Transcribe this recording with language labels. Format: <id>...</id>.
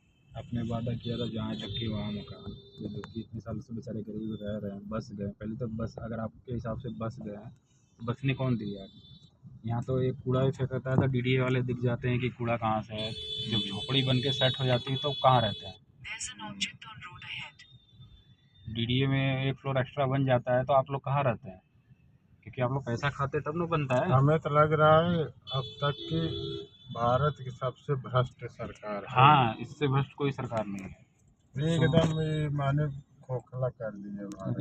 <hi>आपने वादा किया था जहाँ तक वहाँ मकान, ये देखिए इतने साल से बेचारे गरीब रह रहे हैं, बस गए। पहले तो बस अगर आपके हिसाब से बस गए हैं तो बसने कौन दिया? यहाँ तो एक कूड़ा भी फेंकता है तो डीडीए वाले दिख जाते हैं कि कूड़ा कहाँ से है। जब झोपड़ी बन के सेट हो जाती है तो कहाँ रहते हैं?</hi> <en>There's an object on road ahead.</en> <hi>DDA में एक फ्लोर एक्स्ट्रा बन जाता है तो आप लोग कहाँ रहते हैं? क्योंकि आप लोग पैसा खाते तब ना बनता है। हमें तो लग रहा है अब तक की भारत की सबसे भ्रष्ट सरकार है। हाँ, इससे भ्रष्ट कोई सरकार नहीं है एकदम ये माने खोखला कर दिया भारत।</hi>